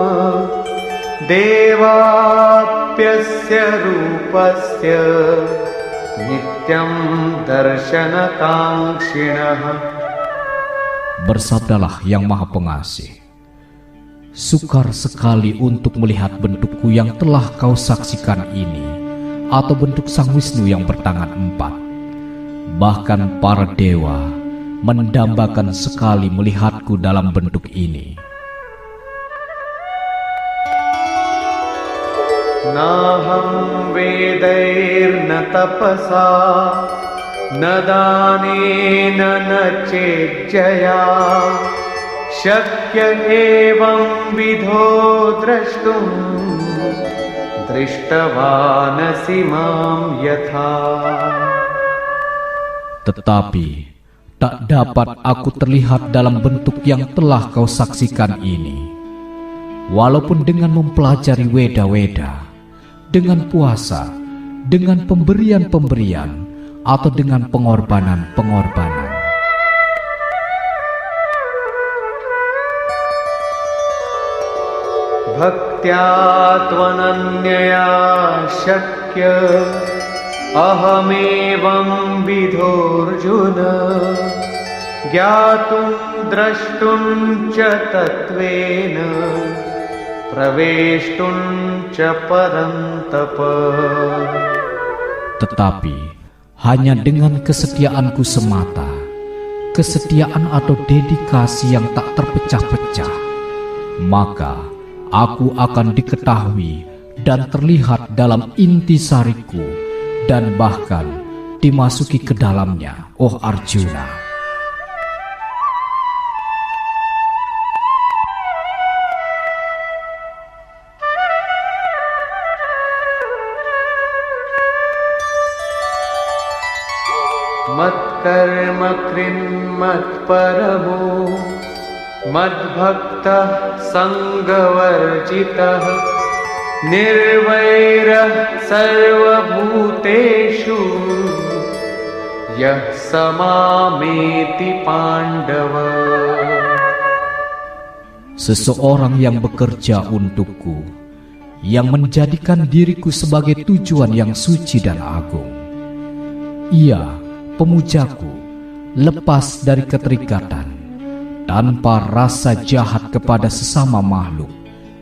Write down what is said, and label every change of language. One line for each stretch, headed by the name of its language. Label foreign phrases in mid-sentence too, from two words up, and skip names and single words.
Sanskrit: देवाप्यस्य रूपस्य नित्यं दर्शनकाङ्क्षिणः.
Indonesian: Bersabdalah yang Maha Pengasih, sukar sekali untuk melihat bentukku yang telah kau saksikan ini, atau bentuk Sang Wisnu yang bertangan 4. Bahkan para dewa mendambakan sekali melihatku dalam bentuk ini.
Sanskrit: नाहं वेदैर्न तपसा न दानेन न चेज्यया शक्य एवं विधो द्रष्टुं दृष्टवानसि मां यथा.
Indonesian: Tetapi tak dapat aku terlihat dalam bentuk yang telah kau saksikan ini. Walaupun dengan mempelajari Weda-Weda, dengan puasa, dengan pemberian-pemberian, atau dengan pengorbanan-pengorbanan.
Sanskrit: भक्त्या त्वनन्यया शक्य अहमेवं विधोऽर्जुन ज्ञातुं द्रष्टुं च तत्त्वेन प्रवेष्टुं च परन्तप.
Indonesian: Tetapi hanya dengan kesetiaanku semata, kesetiaan atau dedikasi yang tak terpecah-pecah, maka aku akan diketahui dan terlihat dalam intisariku dan bahkan dimasuki ke dalamnya, oh Arjuna.
Sanskrit: मत्कर्म कृत् मत्परमो मद्भक्तः सङ्गवर्जितः निर्वैरः सर्वभूतेषु यः स मामेति पाण्डव.
Indonesian: Seseorang yang bekerja untukku, yang menjadikan diriku sebagai tujuan yang suci dan agung. Ia pemujaku, lepas dari keterikatan, tanpa rasa jahat kepada sesama makhluk.